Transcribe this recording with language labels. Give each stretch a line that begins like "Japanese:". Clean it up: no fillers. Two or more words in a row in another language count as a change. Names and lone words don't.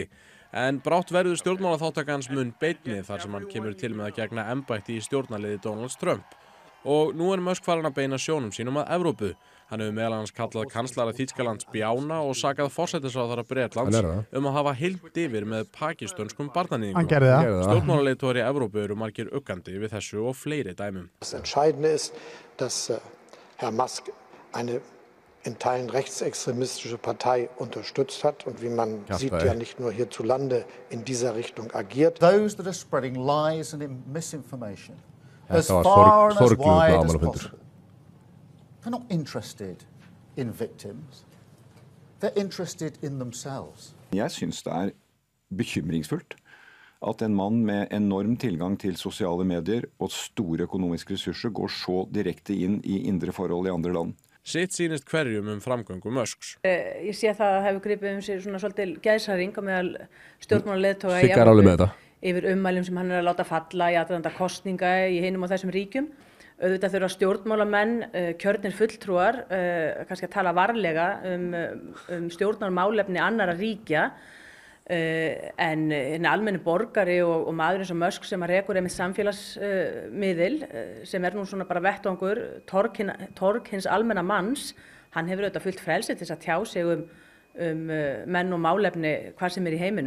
Icelandic: En brátt verður stjórnmálaþátttaka hans mun beinni þar sem hann kemur til með að gegna embætti í stjórnarliði Donald Trump. Og nú er Musk farin að beina sjónum sínum að Evrópu. Hann hefur meðal annars kallað kanslara Þýskalands bjána og sakað forsætisráðherra Bretlands að hafa hylmt yfir með pakistönskum barnaníðingum. Stjórnmálaleiðtogar í Evrópu eru margir uggandi við þessu og fleiri dæmum.
German: Das Entscheidende ist, dass Herr Musk eine in Teilen rechtsextremistische Partei unterstützt hat und wie man sieht ja nicht nur hierzulande in dieser Richtung agiert.
English: Those that are spreading lies and misinformation as far and as wide as possible. They're not interested in victims. They're interested in themselves.
Norwegian: Jeg synes det bekymringsfullt at en mann med enorm tilgang til sosiale medier og store økonomiske ressurser går så direkte inn i indre forhold i andre land.
Icelandic: Sitt sýnist hverjum framgöngu Musks. Ég sé það hefur gripið sig svona svolítil gæðshræring á meðal stjórnmálaleiðtoga í Evrópu yfir ummælum sem hann að láta falla í aðdraganda kosninga í hinum og þessum ríkjum. Auðvitað þurfa stjórnmálamenn, kjörnir fulltrúar, kannski að tala varlega stjórnarmálefni annarra ríkja, en almenni borgari og maður eins og Musk sem að rekur með samfélagsmiðil sem nú svona bara vettvangur torg hins almenna manns, hann hefur auðvitað fullt frelsi til að tjá sig menn og málefni hvað sem í heiminum.